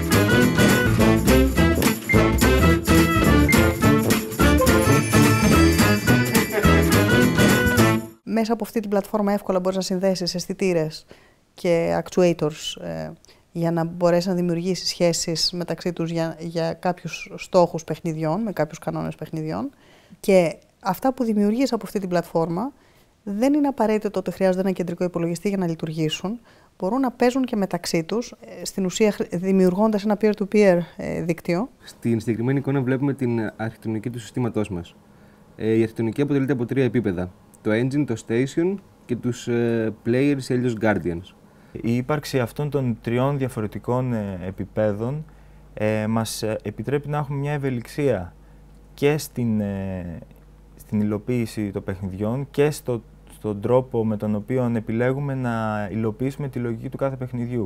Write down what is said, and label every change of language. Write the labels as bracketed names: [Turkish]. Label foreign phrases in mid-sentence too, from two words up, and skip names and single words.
[Greek] Μέσα από αυτή την πλατφόρμα εύκολα μπορείς να συνδέσεις αισθητήρες και actuators για να μπορέσεις να δημιουργήσεις σχέσεις μεταξύ τους για κάποιους στόχους παιχνιδιών, με κάποιους κανόνες παιχνιδιών. Και αυτά που δημιουργείς από αυτή την πλατφόρμα δεν είναι απαραίτητο ότι χρειάζονται ένα κεντρικό υπολογιστή για να λειτουργήσουν. Μπορούν να παίζουν και μεταξύ τους, στην ουσία δημιουργώντας ένα peer-to-peer δίκτυο. Στην συγκεκριμένη εικόνα βλέπουμε την αρχιτεκτονική του συστήματός μας. Η αρχιτεκτονική αποτελείται από 3 επίπεδα. Το engine, το station και τους players ή αλλιώς guardians. Η ύπαρξη αυτών των 3 διαφορετικών επιπέδων μας επιτρέπει να έχουμε μια ευελιξία και στην υλοποίηση των παιχνιδιών και στον τρόπο με τον οποίο επιλέγουμε να υλοποιήσουμε τη λογική του κάθε παιχνιδιού.